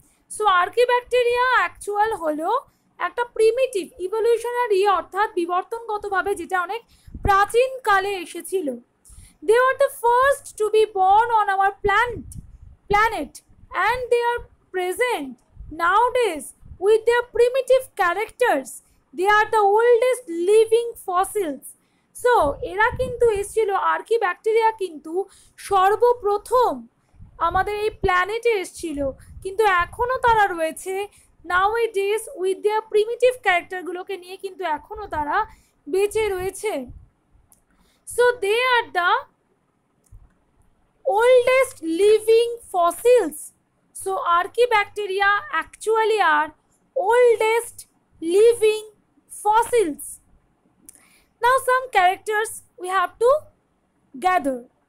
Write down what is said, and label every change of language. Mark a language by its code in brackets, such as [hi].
[bn] So archaebacteria actual হলো একটা primitive evolutionary অর্থাৎ বিবর্তনগতভাবে যেটা অনেক প্রাচীন কালে এসেছিল। [en] They were the first to be born on our planet and they are present nowadays with their primitive characters. They are the oldest living fossils. [bn] So এরা কিন্তু এসেছিল, আর্কিব্যাকটেরিয়া কিন্তু সর্বপ্রথম আমাদের এই প্ল্যানেটে এসেছিল, কিন্তু এখনো তারা রয়েছে [en] nowadays with their primitive [bn] ক্যারেক্টারগুলোকে নিয়ে কিন্তু এখনো তারা বেঁচে রয়েছে। [en] So they are the oldest living fossils. So archaebacteria actually are oldest living fossils. Now some characters we have to gather.